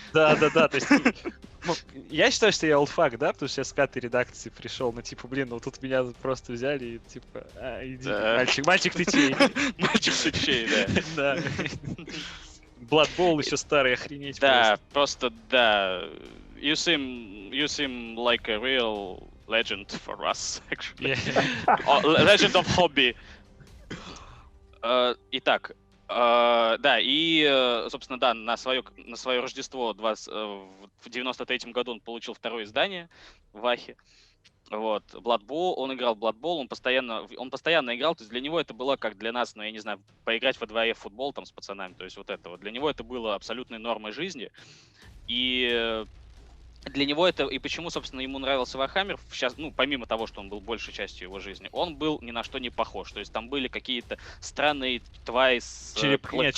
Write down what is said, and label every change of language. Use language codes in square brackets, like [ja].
[ru] Да, то есть, ну, я считаю, что я олдфак, да, потому что я с 5-й редакции пришел, ну, типа, блин, ну, тут меня просто взяли и, типа, иди, Да. мальчик ты чей? Мальчик ты чей, да. Да. Blood Bowl еще старый, охренеть Да, просто, да. [en] You seem like a real legend for us, actually. Legend of hobby. [ru] Итак, да, и, собственно, да, на свое Рождество в 93-м году он получил второе издание в Ахе. Вот, Blood Bowl, он играл в Blood Bowl, он постоянно играл, то есть для него это было как для нас, ну, я не знаю, поиграть во дворе в футбол там с пацанами, то есть вот это вот. Для него это было абсолютной нормой жизни, и для него это, и почему, собственно, ему нравился Warhammer, сейчас, ну, помимо того, что он был большей частью его жизни, он был ни на что не похож, то есть там были какие-то странные твари с клыками.